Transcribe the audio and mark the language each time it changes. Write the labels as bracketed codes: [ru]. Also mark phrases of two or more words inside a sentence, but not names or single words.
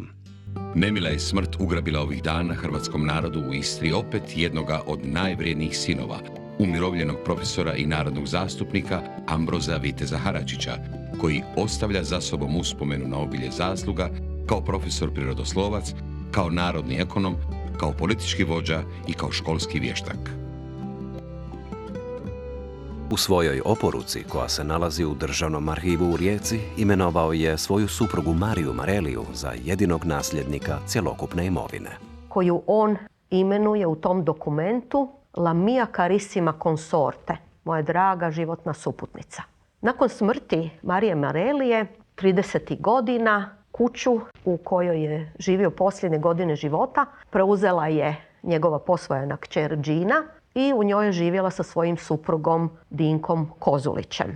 [hr] Nemila je smrt ugrabila ovih dana hrvatskom narodu u Istri opet jednoga od najvrijednijih sinova, umirovljenog profesora i narodnog zastupnika Ambroza Viteza Haračića, koji ostavlja za sobom uspomenu na obilje zasluga kao profesor prirodoslovac, kao narodni ekonom, kao politički vođa i kao školski vještak. U svojoj oporuci, koja se nalazi u Državnom arhivu u Rijeci, imenovao je svoju suprugu Mariju Mareliju za jedinog nasljednika cjelokupne imovine. Koju on imenuje u tom dokumentu [it] La mia carissima consorte, [hr] moja draga životna suputnica. Nakon smrti Marije Marelije, 30. godina, kuću u kojoj je živio posljednje godine života preuzela je njegova posvojena kćer Džina i u njoj je živjela sa svojim suprugom Dinkom Kozulićem.